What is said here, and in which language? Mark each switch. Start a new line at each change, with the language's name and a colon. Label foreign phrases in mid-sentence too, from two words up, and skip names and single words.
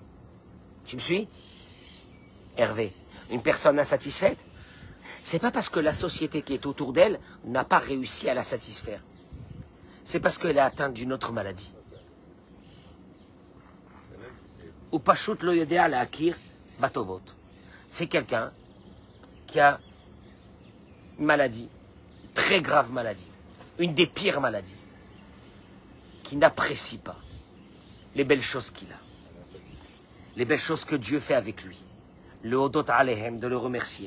French: Tu me suis? Hervé, une personne insatisfaite, c'est pas parce que la société qui est autour d'elle n'a pas réussi à la satisfaire. C'est parce qu'elle est atteinte d'une autre maladie.
Hebrew: הוא פשוט לא יודע להכיר בטובות.
French: C'est quelqu'un qui a une maladie, très grave maladie, une des pires maladies, qui n'apprécie pas les belles choses qu'il a, les belles choses que Dieu fait avec lui,
Hebrew: להודות עליהם,
French: de le remercier.